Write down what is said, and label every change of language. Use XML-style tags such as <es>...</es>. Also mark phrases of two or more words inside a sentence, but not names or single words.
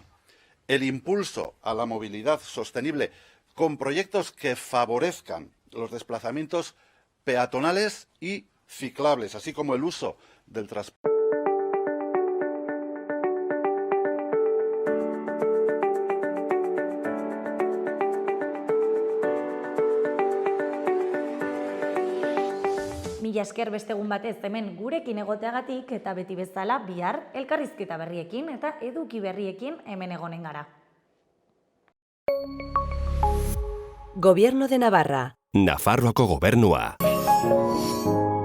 <es>El impulso a la movilidad sostenible con proyectos que favorezcan los desplazamientos peatonales y ciclables, así como el uso del transporte.</es> <eu>Mila esker beste egun batez hemen gurekin egoteagatik eta beti bezala bihar elkarrizketa berriekin eta eduki berriekin hemen egonen gara.</eu> <es>Gobierno de Navarra.</es> <eu>Nafarroako gobernua.</eu>